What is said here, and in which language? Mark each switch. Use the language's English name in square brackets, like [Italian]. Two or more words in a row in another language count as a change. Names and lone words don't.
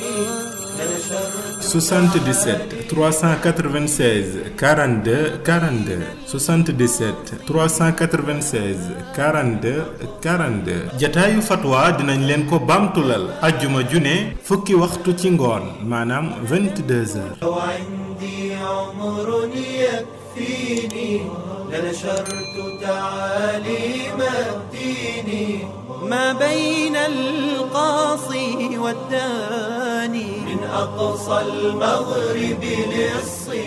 [Wolof] 77 396 42 42 77 396 42 42 jataayu fatwa dinañ leen ko baamtulal ajjuma june fukki waxtu ci ngoon maanaam 22h. [Arabic] لنشرت تعاليم الدين ما بين القاصي والداني من أقصى المغرب للصبح